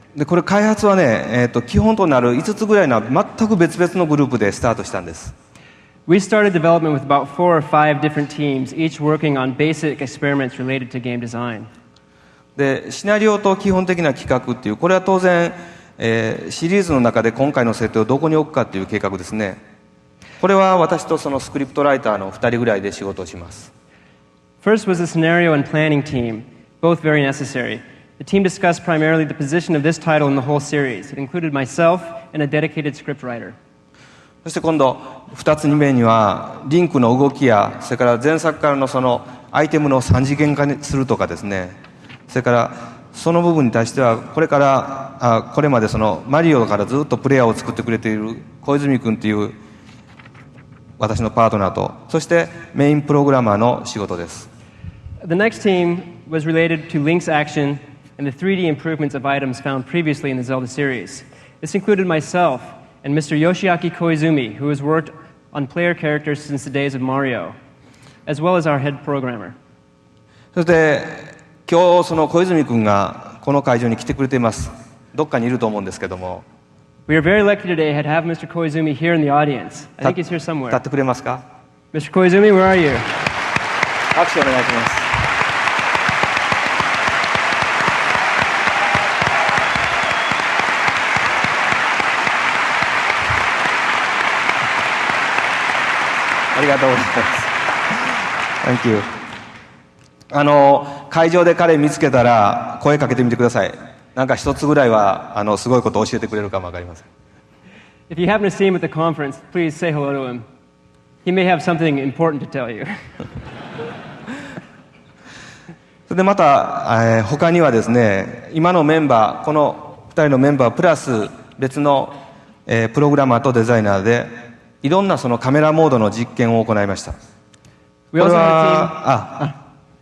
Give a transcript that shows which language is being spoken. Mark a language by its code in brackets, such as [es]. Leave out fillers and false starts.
[ja] でこれ開発はね、基本となる5つぐらいの全く別々のグループでスタートしたんです。 [en] We started development with about 4 or 5 different teams, each working on basic experiments related to game design. [ja] でシナリオと基本的な企画っていう、これは当然、シリーズの中で今回の設定をどこに置くかっていう計画ですね。これは私とそのスクリプトライターの2人ぐらいで仕事をします。 [en] First was the scenario and planning team, both very necessary. The team discussed primarily the position of this title in the whole series. It included myself and a dedicated scriptwriter. [ja] そして今度2つ目にはリンクの動きや、それから前作からのそのアイテムの3次元化にするとかですね、それからその部分に対してはこれまでそのマリオからずっとプレイヤーを作ってくれている小泉君という私のパートナーと、そしてメインプログラマーの仕事です。 [en] The next team was related to Link's action and the 3D improvements of items found previously in the Zelda series. This included myself and Mr. Yoshiaki Koizumi, who has worked on player characters since the days of Mario, as well as our head programmer. [ja] そして今日その小泉君がこの会場に来てくれています。どっかにいると思うんですけども。 [en] We are very lucky today to have Mr. Koizumi here in the audience. I think he's here somewhere. [ja] 立ってくれますか？ [en] Mr. Koizumi, where are you? [ja] 拍手お願いします。ありがとうございます。 [en] Thank you. [ja] 会場で彼見つけたら声かけてみてください。なんか一つぐらいはすごいことを教えてくれるかもわかりません。 [en] If you happen to see him at the conference, please say hello to him. He may have something important to tell you. [ja] それでまた、他にはですね、今のメンバー、この2人のメンバープラス別の、プログラマーとデザイナーでいろんなそのカメラモードの実験を行いました。これは